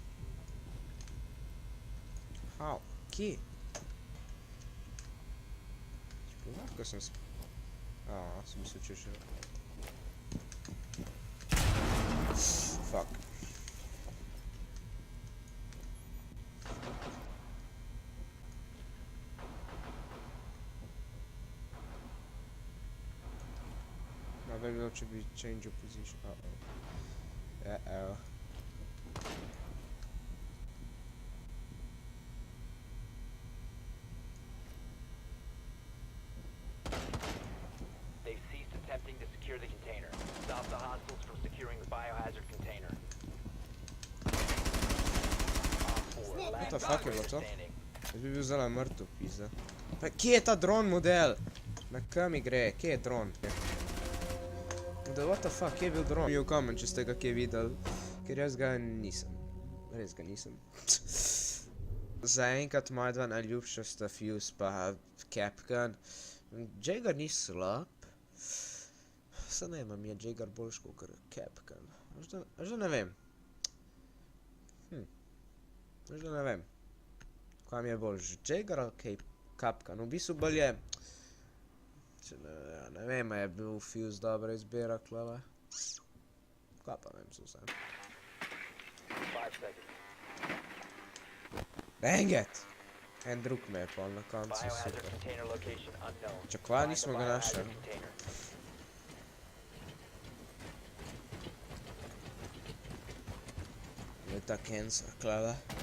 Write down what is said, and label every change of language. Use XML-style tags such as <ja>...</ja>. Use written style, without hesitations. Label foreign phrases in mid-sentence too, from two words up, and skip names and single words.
<en>How?</en> <sl>Kje? Lahko sem sem mislil, če še... Fuck. No, bi bilo, če bi</sl> <en>change your position. Uh-oh. They've ceased attempting to secure the container. Stop the hostiles from securing the biohazard container. Op 4, last the fuck</en> <sl>je bilo to?</sl> <en>standing.</en> <sl>Jaz bi bil zelo mrtev, pizda. Pa kje je ta dron model? Na kam gre? Kje je dron? Da,</sl> <en>what the fuck,</en> <sl>kje je bil dron? Mi v komen, če ste ga kje videli. Ker jaz ga nisem. Res ga nisem. Zaenkrat moja dva najljubša sta Fuse pa Capgun. Jaeger ni slab. Se ne vem, je Jaeger boljš kakor Capgun. Až da ne vem. Až da ne vem. Kaj mi je boljš, Jaeger ali Capgun? V bistvu bolj je... Ne vem, je bil Fuse dobra izbira klala. Kaj pa vem, so vse.</sl> <en>5 seconds. Dang it!</en> <sl>En drug me je pol na koncu,</sl> <en>Biohazard</en> <sl>super.</sl> <en>container location unknown.</en> <sl>Čak, kva,</sl> <en>Find the</en> <sl>nismo ga</sl> <en>biohazard</en> <sl>našli.</sl> <en>container.</en> <sl>Je ta cancer klala.</sl>